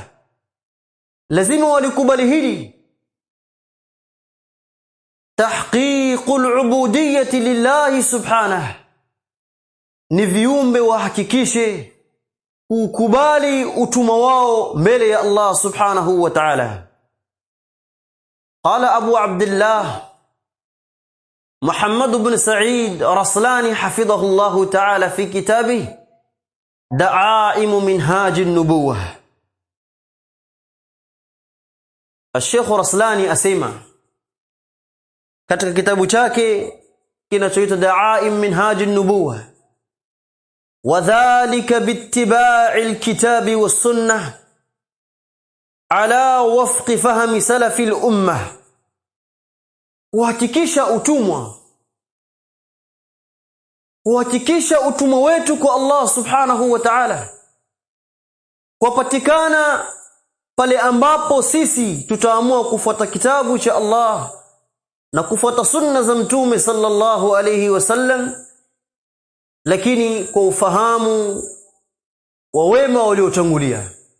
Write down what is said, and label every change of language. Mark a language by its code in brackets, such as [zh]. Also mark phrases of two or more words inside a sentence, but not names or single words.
[sw] Lazima walikubali hili, [ar] تحقيق العبودية لله سبحانه. [sw] Ni viumbe wahakikishe ukubali utumwa wao mbele ya Allah [ar] سبحانه وتعالى. قال أبو عبد الله محمد بن سعيد رسلان حفظه الله تعالى في كتابه دعائم منهاج النبوة. [sw] Sheikh Raslani asema katika kitabu chake kinachoitwa Da'aim Minhaj an-Nubuwah, [ar] وذلك باتباع الكتاب والسنة على وفق فهم سلف الأمة. [sw] Kuhakikisha utumwa wetu kwa Allah [ar] سبحانه وتعالى [sw] kupatikana pale ambapo sisi tutaamua kufuata kitabu cha Allah na kufuata sunna za mtume [ar] صلى الله عليه وسلم, [sw] lakini kwa ufahamu wa wema waliotangulia.